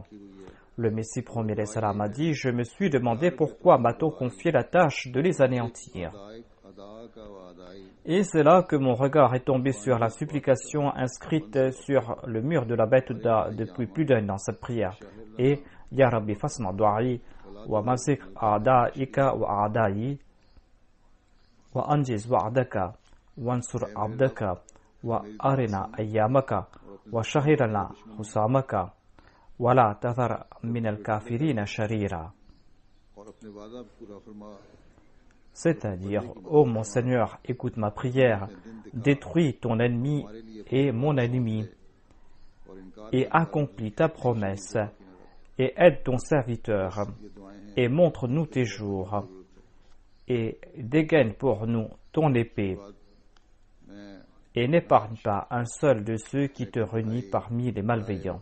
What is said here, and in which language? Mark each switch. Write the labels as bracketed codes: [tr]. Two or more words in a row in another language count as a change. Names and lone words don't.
[fr] Le Messie premier a dit je me suis demandé pourquoi m'a-t-on confié la tâche de les anéantir. Et c'est là que mon regard est tombé sur la supplication inscrite sur le mur de la Baytullah depuis plus d'un an, cette prière. [ar] Et يا ربي فاسمع دعائي ومزق أعداءك وأعدائي وأنجز وعدك وانصر عبدك وأرنا أيامك وشهر لنا حسامك ولا تذر من الكافرين شريرا. [fr] C'est-à-dire, ô mon Seigneur, écoute ma prière, détruis ton ennemi et mon ennemi, et accomplis ta promesse, et aide ton serviteur, et montre-nous tes jours, et dégaine pour nous ton épée, et n'épargne pas un seul de ceux qui te renient parmi les malveillants.